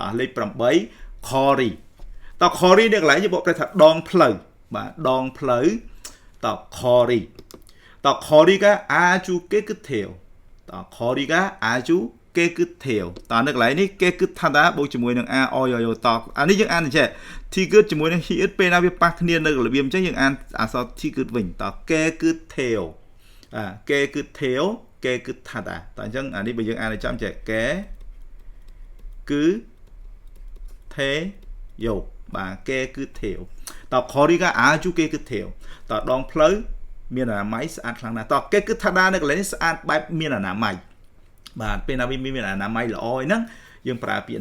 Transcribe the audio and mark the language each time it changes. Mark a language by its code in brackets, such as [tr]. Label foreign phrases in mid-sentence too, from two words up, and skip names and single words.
[km] លេខ8 Khori តើ Khori នៅកន្លែងនេះបកប្រែថាដងផ្លូវបាទដងផ្លូវតើ Khori តើ [ko] 거리가 아주 깨끗해요 [km] តើ [ko] 거리가 아주 깨끗해요 [km] តើនៅកន្លែងនេះ 깨끗하다 បូកជាមួយនឹង [ko] 아 오 요 [km] តើអានេះយើងអានចេះ 티귿ជាមួយនឹង 히읗 ពេលណាវាប៉ះគ្នានៅរបៀបអញ្ចឹងយើងអានអក្សរ 티귿 វិញតើ [ko] 깨끗해요 깨끗해요 깨끗하다 [km] តើអញ្ចឹងអានេះបើយើងអានឲ្យចំចេះ 깨끗해요 បាទ 깨끗해요 តើ [ko] 거리가 아주 깨끗해요 [km] តើដងផ្លូវមានអនាម័យស្អាតខ្លាំងណាស់តើគេគឺថានៅកន្លែងនេះស្អាតបែបមានអនាម័យបាទពេលណាវាមានអនាម័យល្អហ្នឹងយើងប្រើពាក្យ